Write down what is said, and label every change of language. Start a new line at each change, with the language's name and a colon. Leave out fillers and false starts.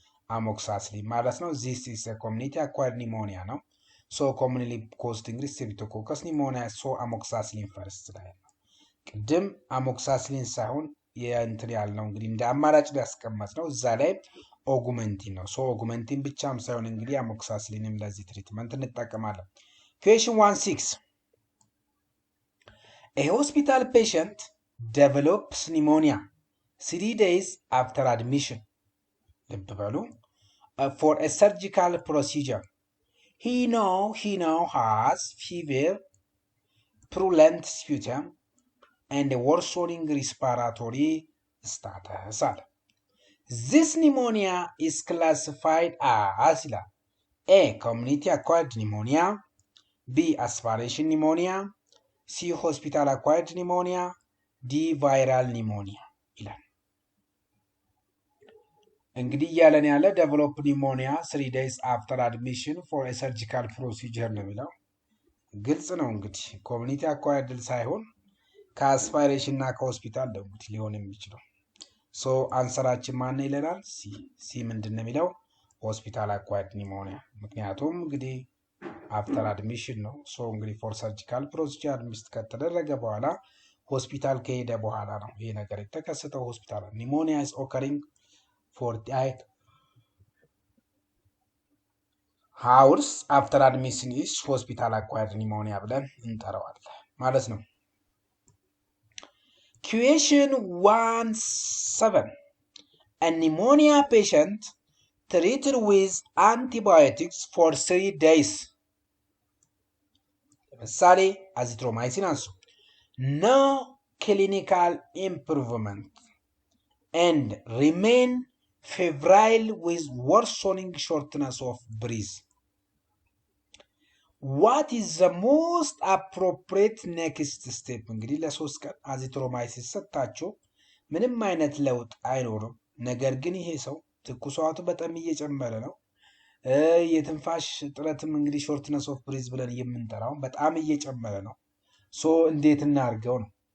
Amharic: አሞክሳሲሊን ማለት ነው።
English: ዚስ ኢዝ ኮሚኒቲ አኳየርድ ኒሞኒያ
Amharic: ነው። ሶ ኮሚኒሊ ኮዝድ እንግዲህ ስትሬፕቶኮከስ ኒሞኒያ። ሶ አሞክሳሲሊን ፈርስት ላይ ነው። ቅድም አሞክሳሲሊን ሳይሆን የእንትን ያልነው እንግዲህ እንደ አማራጭ ሊያስቀመጥ ነው እዛ ላይ ኦጉመንቲን ነው። ሶ ኦጉመንቲን ብቻም ሳይሆን እንግዲህ አሞክሳሲሊንም ለዚህ ትሪትመንት እንጠቀማለን። ኩዌሽን 16
English: A hospital patient develops pneumonia 3 days after admission.
Amharic: ልብ በሉ
English: for a surgical procedure. He now has fever, purulent sputum, and a worsening respiratory status. This pneumonia is classified as A. Community acquired pneumonia, B. aspiration pneumonia, C. hospital acquired pneumonia, D.
Amharic: viral pneumonia ይላል። እንግዲህ እያለን ያለ
English: develop pneumonia 3 days after admission for a surgical procedure
Amharic: ነው የሚለው። ግልጽ ነው እንግዲህ ኮሚኒቲ አኳየርድ ሳይሆን ከአስፓይሬሽን እና ከሆስፒታል ነው እንግዲህ ሊሆን የሚችለው። ሶ አንሰራችን ማን ይለናል? ሲ ምንድን ነው የሚለው? ሆስፒታል አኳየርድ ኒሞኒያ። ምክንያቱም እንግዲህ አፍተር አድሚሽን ነው። ሶ እንግዲህ ፎር ሰርጂካል ፕሮሲጀር አድሚት ከተደረገ በኋላ ሆስፒታል ከሄደ በኋላ ነው ይሄ ነገር የተከሰተው። ሆስፒታል ኒሞኒያ
English: is occurring 48 hours after admission is hospital acquired pneumonia
Amharic: ብለን እንጠራዋለን ማለት ነው።
English: Question 17. A pneumonia patient treated with antibiotics for 3 days.
Amharic: ለምሳሌ አዚትሮማይሲን አንሱ።
English: No clinical improvement and remain febrile with worsening shortness of breath. What is the most appropriate next step?
Amharic: እንግዲህ ለ3 ቀን አዚትሮማይሲን ሰጣችሁ ምንም አይነት ለውጥ አይኖርም። ነገር ግን ይሄ ሰው ትኩሳቱ በጣም እየጨመረ ነው። የትንፋሽ ጥረትም እንግዲህ ሾርትነስ ኦፍ ብሪዝ ብለን የምንጠራው በጣም እየጨመረ ነው። ሶ እንዴት እናርገው ነው?